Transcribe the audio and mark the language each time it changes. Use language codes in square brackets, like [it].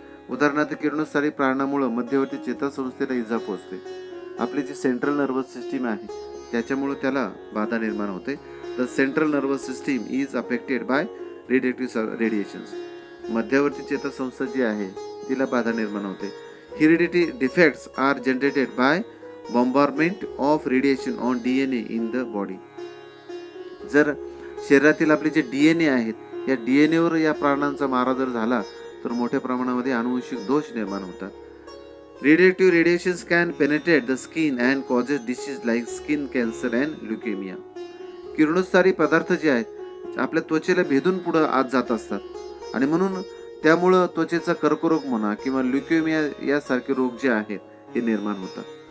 [mr] उदाहरणार्थ किरणोत्सारी प्रारणामुळे मध्यवर्ती चेतासंस्थेला इजा पोहोचते. आपली जी सेंट्रल नर्वस सिस्टीम आहे त्याच्यामुळे त्याला बाधा निर्माण होते. [en] The central nervous system is affected by radioactive radiations. [mr] मध्यवर्ती चेतासंस्था जी आहे तिला बाधा निर्माण होते. [en] Heredity defects are generated by bombardment of radiation on DNA in the body. [mr] जर शरीरातील आपले जे DNA आहेत, या DNA वर या प्राणांचा मारा जर झाला तर मोठ्या प्रमाणामध्ये अनुवंशिक दोष निर्माण होतात. [en] Radiative radiations can penetrate the skin and causes disease like skin cancer and leukaemia. [mr] किरणोत्सारी पदार्थ जे आहेत आपल्या त्वचेला भेदून पुढे आत जात असतात आणि म्हणून त्यामुळं त्वचेचा कर्करोग म्हणा किंवा ल्युकेमिया यासारखे रोग जे आहेत हे निर्माण होतात.